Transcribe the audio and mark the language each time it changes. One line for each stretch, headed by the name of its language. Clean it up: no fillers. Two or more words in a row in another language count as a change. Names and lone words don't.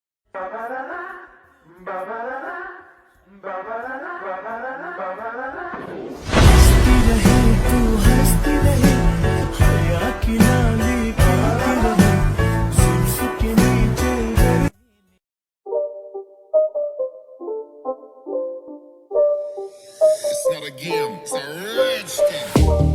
Hindi: हंसती रहे तू हंसती रहे हया की लाली गिरती रहे जुल्फ के नीचे
English: It's not a game, it's a rich thing.